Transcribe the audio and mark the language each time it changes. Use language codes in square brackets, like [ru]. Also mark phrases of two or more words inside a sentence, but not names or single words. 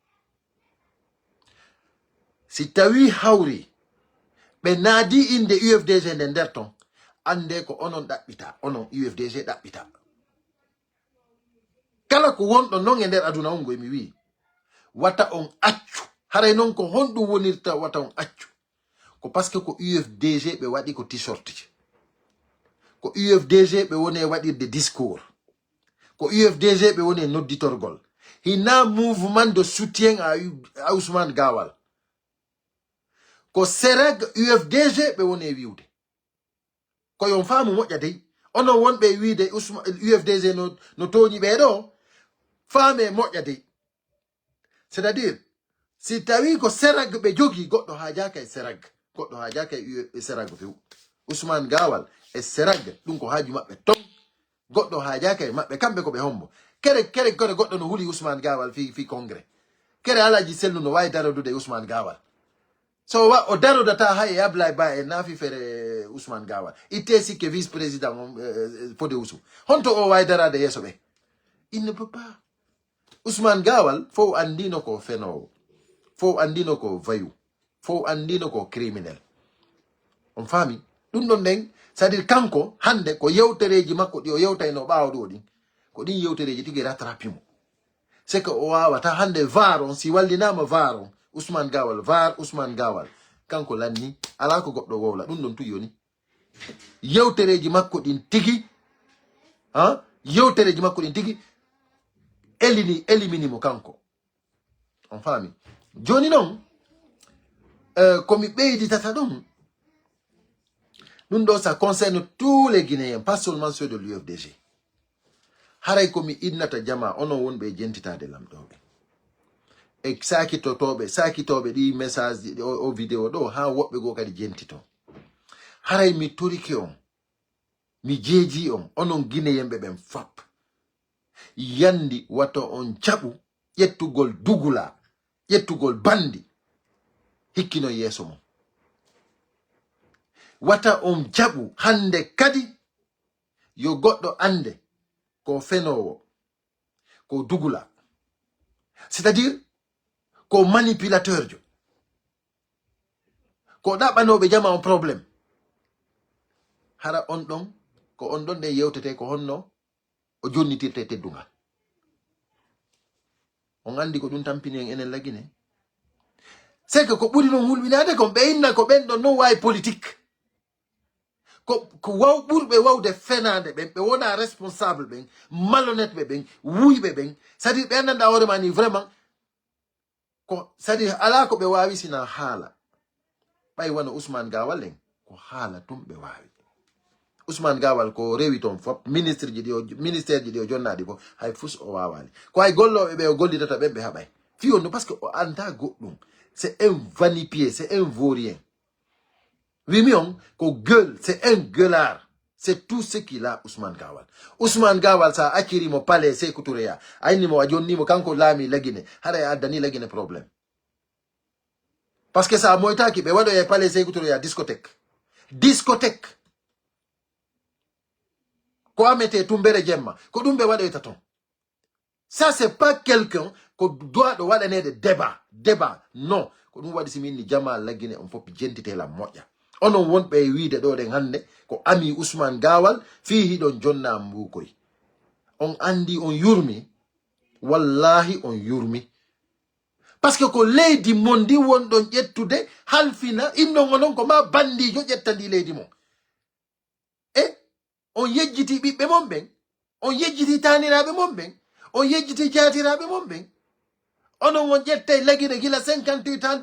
[ff] si tawi hawri ɓe naadi inde UFDG nde nder ton ande ko onon ɗaɓɓita onon UFDG ɗaɓɓita kala ko wonɗo non e nder aduna on goy mi wi wata on accu haray non ko honɗum wonirta wata on accu ko [fr] parce que [ff] ko UFDG ɓe waɗi ko t-shirt ko UFDG ɓe woni waɗirde discours ko UFDG ɓe woni nodditorgol hina [fr] mouvement de soutien à [ff] Ousmane Gawal ko Serag UFDG ɓe woni wiwde ko yon faamu moƴƴa dey onon wonɓe wiide UFDG no toñi ɓeɗo faame moƴƴa dey [fr] c'est-à-dire [ff] si tawi ko Serag ɓe jogi goɗɗo hajaka e Serag goɗɗo hajaka e Serag few Ousmane Gawal e Serag ɗum ko haaju maɓɓe ton goɗɗo hajaka e maɓɓe kamɓe ko ɓe hombo kere goɗɗo no huli Ousmane Gawal fi congrès kere alaji Sellu no wawi darodude e Ousmane Gawal so o darodata hay Ablaye Ba e naafi fere Ousmane Gawal itte sikke [fr] vice président [ff] Fodé Ousou honto o wawi darade yeeso ɓe [fr] il ne peut pas [ff] Ousmane Gawal fof andino ko fenowo fof andino ko vayu fof andino ko criminel on faami ɗum ɗon nden [fr] c'est-à-dire [ff] kanko hande ko yewtereji makko ɗi o yewtayno ɓaawo ɗo ɗin ko ɗin yewtereji tigi rattrapimo [fr] c'est que [ff] o wawata hande var on si wallinama var on Ousmane Gawal var Ousmane Gawal kanko lanni ala ko goɗɗo wowla ɗum ɗon tuyoni yewtereji makko ɗin tigi yewtereji makko ɗin tigi eliminimo kanko on faami joni noon komi ɓeyditata ɗum ɗum ɗo [fr] ça concerne tous les Guinéens pas seulement ceux de l'UFDG [ff] haray komi innata jama onon wonɓe jentitade lamɗoɓe e sakitoɓe ɗi message o vidéo ɗo ha woɓɓe go kadi jentito haray mi torike on mi jeeji on onon Guinéenɓe ɓen fap yandi wato on jaɓu ƴettugol dugula ƴettugol bandi hikkino yeeso mum wata on jaɓu hande kadi yo goɗɗo ande ko fenowo ko dugula [fr] c'est-à-dire [ff] ko manipulateur jo ko ɗaɓɓanoɓe jama on probléme hara on ɗon ko on ɗon ɗe yewtete ko honno o jonnitirte teddungal on andi ko ɗum tampini en enen lagine [fr] c'est que [ff] ko ɓuri noon hulɓinade kon ɓe inna ko ɓen ɗon non wawi politique ko ɓurɓe wawde fenade ɓen ɓe wona responsable ɓen malhonnête ɓe ɓen wuyɓe ɓen [fr] c'est à dire [ff] ɓe anndanɗa hoorema ni vraiment ko [fr] c'est à dire [ff] ala ko ɓe wawi sina haala ɓay wona Ousmane Gawal en ko haala tum ɓe wawi Ousmane Gawal ko rewi ton fop ministre ji di o jonnadi fo hay fus o wawali ko hay golloɓe ɓe o gollidata ɓen ɓe haɓay fi on [fr] parce que [ff] o anda goɗɗum [fr] c'est un vanipier c'est un vaurien [ff] wimi on ko [fr] gueule c'est un gueulard c'est tout ce qu'il a [ff] Ousmane Gawal. Ousmane Gawal sa akiri mo palais Sékou Touré ya ayni mo ajonni mo kanko laami lagine hara addani lagine problème [fr] parce que [ff] sa moytaki ɓe waɗo e palais Sékou Touré ya discothèque ko amete tumbere jemma ko ɗum ɓe waɗoyta ton [fr] ça c'est pas quelqu'un [ff] ko doit ɗo waɗanede débat non ko ɗum waɗi siminni jama laggine on fof jentitela moƴƴa onon wonɓe e wiide ɗo ɗen hande ko ami Ousmane Gawal fi hiɗon jonna mbukoy on andi on yurmi wallahi on yurmi [fr] parce que [ff] ko leydi mon ndi wonɗon ƴettude halfina innon onon ko ma bandijo ƴettandi leydi mon e on yejjiti ɓiɓɓe mon ɓen on yejjiti taniraɓe mon ɓen on yejjiti jatiraɓe mon ɓen onon on ƴettay lagine gila 58 han